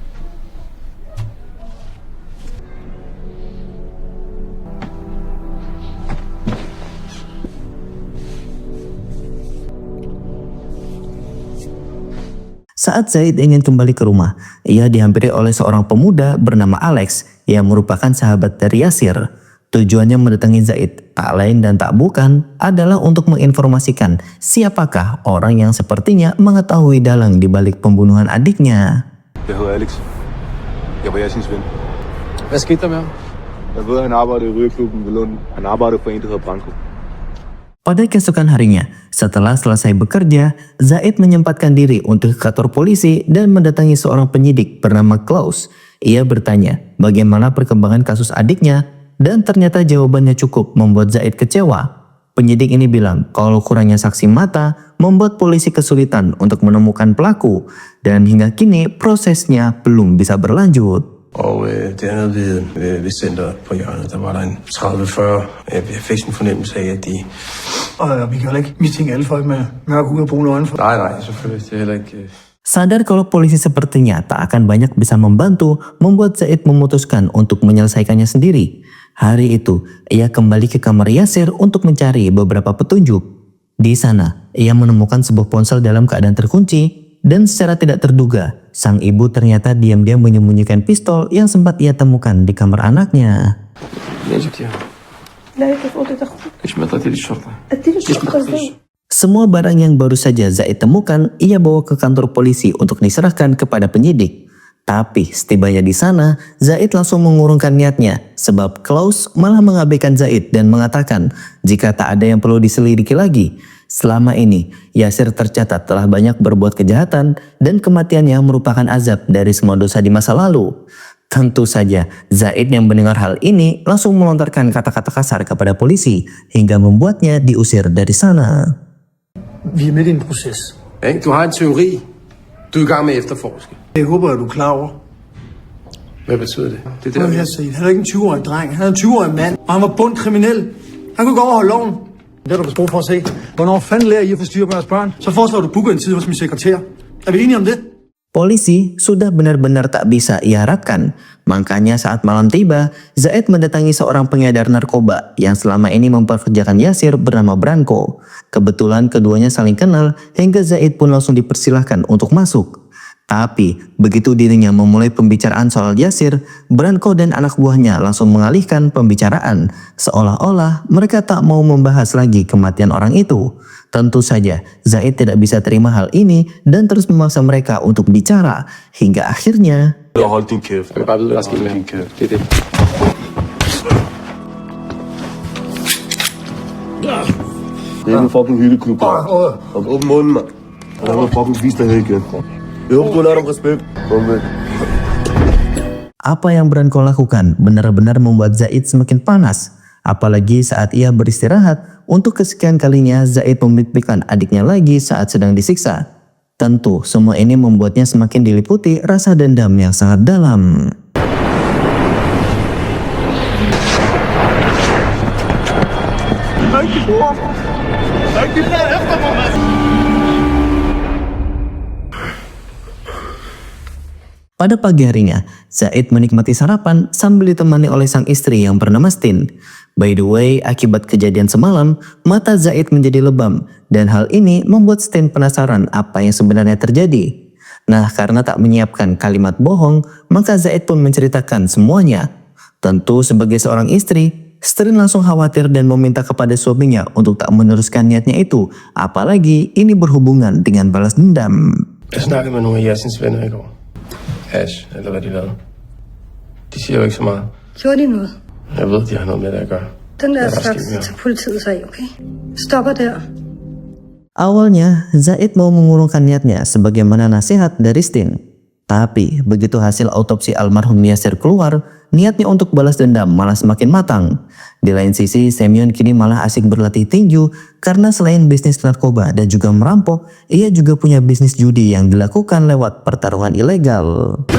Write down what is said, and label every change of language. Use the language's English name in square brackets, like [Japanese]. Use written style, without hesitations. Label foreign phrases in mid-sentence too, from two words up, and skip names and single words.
[Indonesian] Saat Zaid ingin kembali ke rumah, ia dihampiri oleh seorang pemuda bernama Alex yang merupakan sahabat dari Yasir. Tujuannya mendatangi Zaid tak lain dan tak bukan adalah untuk menginformasikan siapakah orang yang sepertinya mengetahui dalang di balik pembunuhan adiknya. [Danish] Jeg hedder Alex. Jeg var Yasins ven. Hvad skete der med ham? Jeg ved, han arbejdede i Rygerklubben ved Lund. Han arbejdede for en, der hedder Branko. [Indonesian] Pada keesokan harinya, setelah selesai bekerja, Zaid menyempatkan diri untuk ke kantor polisi dan mendatangi seorang penyidik bernama Klaus. Ia bertanya bagaimana perkembangan kasus adiknya dan ternyata jawabannya cukup membuat Zaid kecewa. Penyidik ini bilang kalau kurangnya saksi mata membuat polisi kesulitan untuk menemukan pelaku dan hingga kini prosesnya belum bisa berlanjut. [Danish] Og det andet ved centret på hjørnet, der var der en 30-40. Jeg fik sådan en fornemmelse af, at de... Og vi kan heller ikke mistænke alle folk med mørke hud og brune øjne. Nej, selvfølgelig. Det er heller ikke... [Indonesian] Sadar kalau polisi sepertinya tak akan banyak bisa membantu, membuat Zaid memutuskan untuk menyelesaikannya sendiri. Hari itu, ia kembali ke kamar Yasir untuk mencari beberapa petunjuk. Di sana, ia menemukan sebuah ponsel dalam keadaan terkunci, dan secara tidak terduga, sang ibu ternyata diam-diam menyembunyikan pistol yang sempat ia temukan di kamar anaknya. [Arabic] ليه جبتيها؟ لا هي في أوضة أخوي ليش ما طلعتي للشرطة؟ أديله الشرطة إزاي؟ [Indonesian] Semua barang yang baru saja Zaid temukan, ia bawa ke kantor polisi untuk diserahkan kepada penyidik. Tapi setibanya di sana, Zaid langsung mengurungkan niatnya sebab Klaus malah mengabaikan Zaid dan mengatakan jika tak ada yang perlu diselidiki lagi. Selama ini, Yasir tercatat telah banyak berbuat kejahatan dan kematiannya merupakan azab dari semua dosa di masa lalu. Tentu saja, Zaid yang mendengar hal ini langsung melontarkan kata-kata kasar kepada polisi hingga membuatnya diusir dari sana. [Danish] Vi er midt i en proces. Du har en teori. Du er i gang med at efterforske. Jeg håber, at du er klar over. Hvad betyder det? Det er Prøv der, her, Said. Han er ikke en 20-årig dreng. Han er en 20-årig mand, og han var bundkriminel. Han kunne gå overholde loven. Det har du vist brug for at se. Hvornår fanden lærer I at få styr på jeres børn? Så foreslår du booker en tid hos min sekretær. Er vi enige om det? [Indonesian] Polisi sudah benar-benar tak bisa ia harapkan. Makanya saat malam tiba, Zaid mendatangi seorang pengedar narkoba yang selama ini mempekerjakan Yasir bernama Branko. Kebetulan keduanya saling kenal hingga Zaid pun langsung dipersilahkan untuk masuk. Tapi begitu dirinya memulai pembicaraan soal Yasir, Branko dan anak buahnya langsung mengalihkan pembicaraan. Seolah-olah mereka tak mau membahas lagi kematian orang itu. Tentu saja Zaid tidak bisa terima hal ini dan terus memaksa mereka untuk bicara. Hingga akhirnya... [Danish] Hold din kæft. Jeg vil bare vide, hvad der er sket med ham. Det er det. Det er en fucking hyggeklub, der. Åbn munden, mand. Jeg vil fucking vise dig her igen. Jeg håber, du har lært om respekt. Kom med. [Indonesian] Apa yang Branko lakukan benar-benar membuat Zaid semakin panas. Apalagi saat ia beristirahat, untuk kesekian kalinya Zaid memimpikan adiknya lagi saat sedang disiksa. Tentu semua ini membuatnya semakin diliputi rasa dendam yang sangat dalam. Pada pagi harinya, Zaid menikmati sarapan sambil ditemani oleh sang istri yang bernama Stin. [English] By the way, [Indonesian] akibat kejadian semalam, mata Zaid menjadi lebam dan hal ini membuat Stin penasaran apa yang sebenarnya terjadi. Nah, karena tak menyiapkan kalimat bohong, maka Zaid pun menceritakan semuanya. Tentu sebagai seorang istri, Stin langsung khawatir dan meminta kepada suaminya untuk tak meneruskan niatnya itu, apalagi ini berhubungan dengan balas dendam. [Danish] Jeg snakkede med nogle af Yasins venner i går. Ash, eller hvad de lavede. De siger jo ikke så meget. Gjorde de noget? Jeg ved, de har noget med det at gøre. Den der Hvad er der slags sket med ham? tager politiet sig af, okay? Stopper der. [Indonesian] Awalnya, Zaid mau mengurungkan niatnya sebagaimana nasihat dari Stin. Tapi, begitu hasil autopsi almarhum Yasir keluar, niatnya untuk balas dendam malah semakin matang. Di lain sisi, Semyon kini malah asik berlatih tinju karena selain bisnis narkoba dan juga merampok, ia juga punya bisnis judi yang dilakukan lewat pertarungan ilegal.